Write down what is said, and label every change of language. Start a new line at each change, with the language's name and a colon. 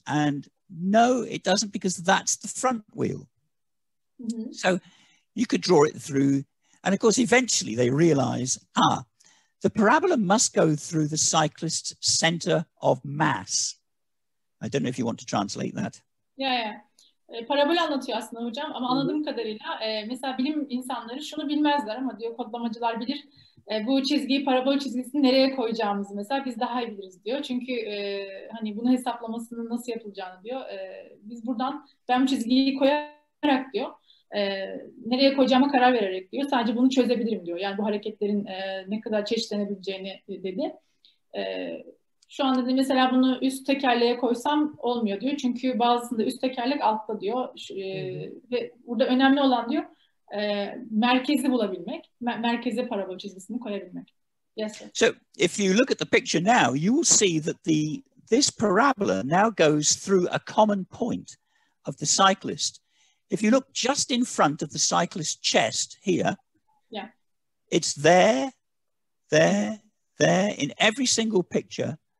English: And no, it doesn't, because that's the front wheel. So you could draw it through. And of course, eventually they realize, the parabola must go through the cyclist's center of mass. I don't know if you want to translate that. Yeah.
Turkish: Parabol anlatıyor aslında hocam ama anladığım kadarıyla mesela bilim insanları şunu bilmezler ama diyor kodlamacılar bilir. bu çizgiyi, parabol çizgisini nereye koyacağımızı mesela biz daha iyi biliriz diyor. Çünkü hani bunu hesaplamasının nasıl yapılacağını diyor. Biz buradan ben bu çizgiyi koyarak diyor, nereye koyacağıma karar vererek diyor. Sadece bunu çözebilirim diyor. Yani bu hareketlerin ne kadar çeşitlenebileceğini dedi. Şu anda da mesela bunu üst tekerleğe koysam olmuyor diyor. Çünkü bazısında üst tekerlek altta diyor. Ve burada önemli olan diyor merkezi bulabilmek. Merkeze parabol çizgisini koyabilmek.
English: Yes, sir. So if you look at the picture now, you will see that this parabola now goes through a common point of the cyclist. If you look just in front of the cyclist's chest here, yeah, it's there in every single picture.